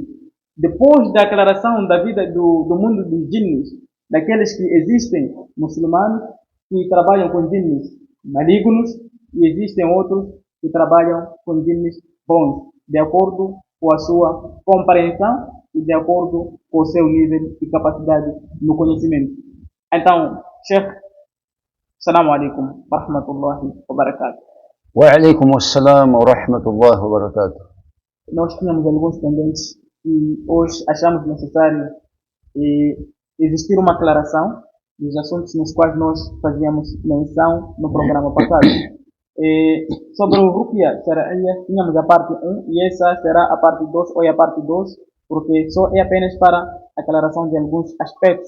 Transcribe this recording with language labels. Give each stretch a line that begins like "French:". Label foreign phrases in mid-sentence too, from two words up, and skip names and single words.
Portuguese: Depois da aclaração da vida do mundo dos jinnis, daqueles que existem muçulmanos que trabalham com jinnis malignos e existem outros que trabalham com jinnis bons, de acordo com a sua compreensão e de acordo com o seu nível e capacidade no conhecimento. Então,
Arabic: شيخ، السلام عليكم ورحمة الله وبركاته. وعليكم السلام ورحمة الله وبركاته.
Portuguese: Nós tínhamos alguns pendentes e hoje achamos necessário existir uma aclaração dos assuntos nos quais nós fazíamos menção no programa passado. Sobre o
Arabic: رقية شرعية,
Portuguese: tínhamos a parte 1 e essa será a parte 2 ou a parte 2, porque só é apenas para a aclaração de alguns aspectos.